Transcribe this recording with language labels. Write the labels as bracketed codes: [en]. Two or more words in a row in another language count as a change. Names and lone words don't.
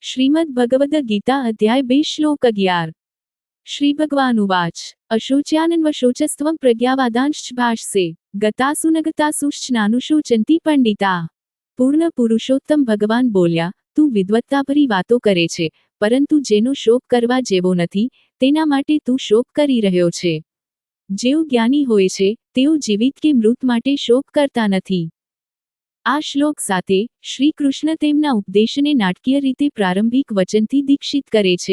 [sa] श्रीमद् भगवद गीता अध्याय 2 श्लोक 11। श्री भगवान उवाच अशोच्यानन्वशोचस्त्वं प्रज्ञावादांश्च भाषसे गतासु न गतासुश्च नानुशोचन्ति पंडिता। [gu] પૂર્ણ પુરુષોત્તમ ભગવાન બોલ્યા, તું વિદ્વત્તાભરી વાતો કરે છે, પરંતુ જેનો શોક કરવા જેવો નથી તેના માટે તું શોક કરી રહ્યો છે। જેઓ જ્ઞાની હોય છે તેઓ જીવિત કે મૃત માટે શોક કરતા નથી। આ શ્લોક સાથે શ્રી કૃષ્ણ તેમના ઉપદેશને નાટકીય રીતે પ્રારંભિક વચનથી દીક્ષિત કરે છે।